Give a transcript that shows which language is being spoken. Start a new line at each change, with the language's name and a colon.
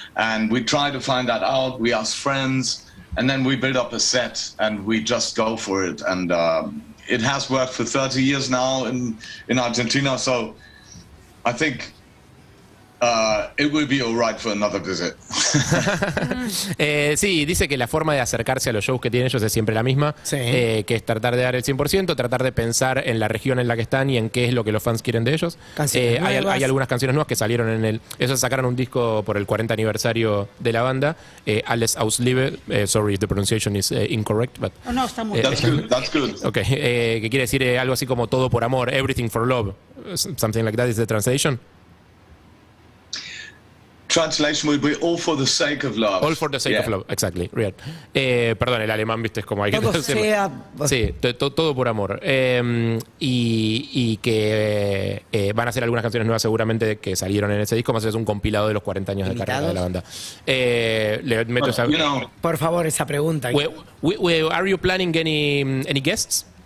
English: And we try to find that out. We ask friends, and then we build up a set, and we just go for it. And it has worked for 30 years now in Argentina, so I think it will be all right for another visit.
Spanish: Sí, dice que la forma de acercarse a los shows que tienen ellos es siempre la misma, Sí. que es tratar de dar el 100%, tratar de pensar en la región en la que están y en qué es lo que los fans quieren de ellos. Canciones nuevas. Hay algunas canciones nuevas que salieron en el... Ellos sacaron un disco por el 40 aniversario de la banda, Alles aus Liebe,
English: sorry if the pronunciation is incorrect, but...
Spanish: Oh, no, está muy
English: That's good. That's good.
Spanish: Okay, que quiere decir algo así como todo por amor,
English: everything for love, something like that is the translation. Translation would be all for the sake of love. All for the sake of love, exactly, real.
Spanish: Perdón, el alemán, viste, es como hay que Todo traducirlo. Sí, todo por amor. Y que van a hacer algunas canciones nuevas seguramente que salieron en ese disco, más o menos un compilado de los 40 años de carrera de la banda. Le meto esa...
English: You know,
Spanish: Por favor, esa pregunta.
English: Are you planning any guests?